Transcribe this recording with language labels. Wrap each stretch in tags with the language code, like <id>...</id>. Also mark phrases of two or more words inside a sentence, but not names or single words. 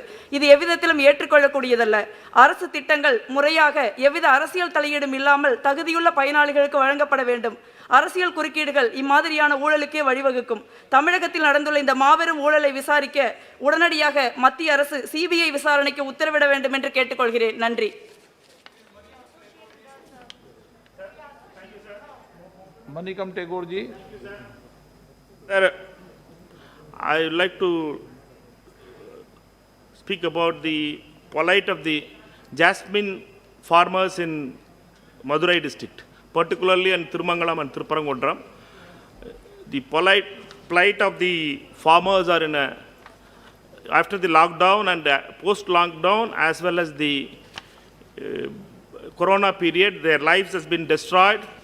<ta>இது எவ்விதத்திலும் ஏற்றுக்கொள்ளக்கூடியதல்ல. அரசு திட்டங்கள் முறையாக எவ்வித அரசியல் தலையீடும் இல்லாமல் தகுதியுள்ள பயனாளிகளுக்கு வழங்கப்பட வேண்டும். அரசியல் குறுக்கீடுகள் இம்மாதிரியான ஊழலுக்கே வழிவகுக்கும். தமிழகத்தில் நடந்துள்ள இந்த மாபெரும் ஊழலை விசாரிக்க உடனடியாக மத்திய அரசு சிபிஐ விசாரணைக்கு உத்தரவிட வேண்டும் என்று கேட்டுக்கொள்கிறேன். நன்றி.</ta> <hi>मनिकम टेगोर जी।</hi> <en>Sir, I would like to speak about the plight of the jasmine farmers in Madurai district, particularly in Thirumangalam and Thiruparangondram. The plight of the farmers are after the lockdown and post-lockdown, as well as the corona period, their lives has been destroyed.</en>